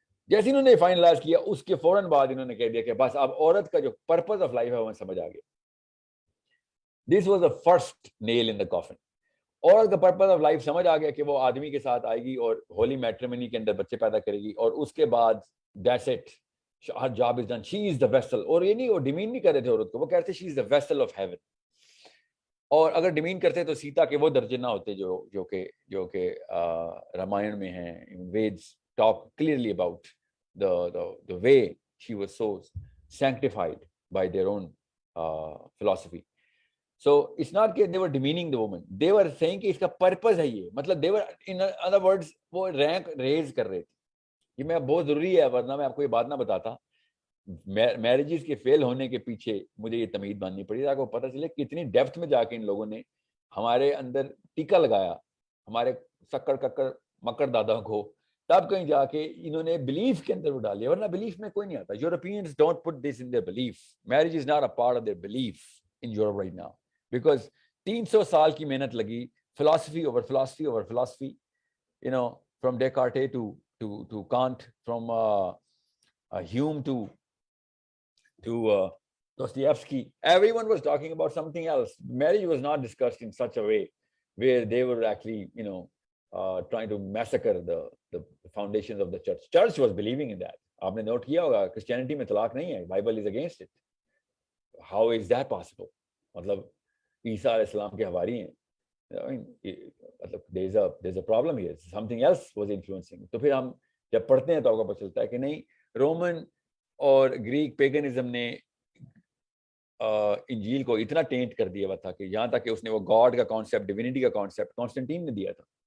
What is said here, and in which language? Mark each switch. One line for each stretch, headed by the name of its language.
Urdu: جیسے انہوں نے فائنلائز کیا اس کے فوراً بعد انہوں نے کہہ دیا کہ بس اب عورت کا جو پرپز آف لائف ہے وہ سمجھ آ گیا.
English: This was the first nail in the coffin.
Urdu: عورت کا پرپز آف لائف سمجھ آ گیا کہ وہ آدمی کے ساتھ آئے گی اور ہولی میٹریمنی کے اندر بچے پیدا کرے گی, اور اس کے بعد
English: That's it, her job is done, she is the vessel.
Urdu: اور یہ نہیں وہ ڈیمین نہیں کر رہے تھے عورت کو, وہ کہتے
English: She is the vessel of heaven.
Urdu: اور اگر ڈیمین کرتے تو سیتا کے وہ درجے نہ ہوتے جو کہ رامائن میں ہیں.
English: Vedas talk clearly about the way she was so sanctified by their own philosophy. So it's not that they were demeaning the woman, they were saying
Urdu: کہ اس کا purpose ہے یہ, مطلب
English: they were in other words
Urdu: وہ rank raise کر رہے تھے. یہ میں بہت ضروری ہے, ورنہ میں آپ کو یہ بات نہ بتاتا. میرجز کے فیل ہونے کے پیچھے مجھے یہ تمہید باندھنی پڑی تاکہ وہ پتہ چلے کتنی ڈیپتھ میں جا کے ان لوگوں نے ہمارے اندر ٹیکا لگایا, ہمارے سکڑ ککڑ مکڑ دادا کو, تب کہیں جا کے انہوں نے بلیف کے اندر وہ ڈالیا, ورنہ بلیف میں کوئی نہیں آتا.
English: Europeans don't put this in their belief. Marriage is not a part of their belief in Europe right now, because
Urdu: 300 سال کی محنت لگی,
English: philosophy over philosophy over philosophy, you know, from Descartes to Kant, from Hume to Dostoevsky. Everyone was talking about something else. Marriage was not discussed in such a way where they were actually, you know, trying to massacre the foundations of the church. Church was believing in that.
Urdu: آپ نے note کیا ہوگا Christianity میں طلاق نہیں ہے,
English: Bible is against it. How is that possible?
Urdu: مطلب عیسیٰ علیہ السلام کے حواری ہیں.
English: مطلب there's a problem here. Something else was influencing.
Urdu: تو پھر ہم جب پڑھتے ہیں تو آپ کو پتہ چلتا ہے کہ نہیں, رومن اور گریک پیگنزم نے انجیل کو اتنا ٹینٹ کر دیا ہوا تھا کہ یہاں تک کہ اس نے وہ گاڈ کا کانسیپٹ, ڈیوینٹی کا کانسیپٹ کانسٹنٹین نے دیا تھا.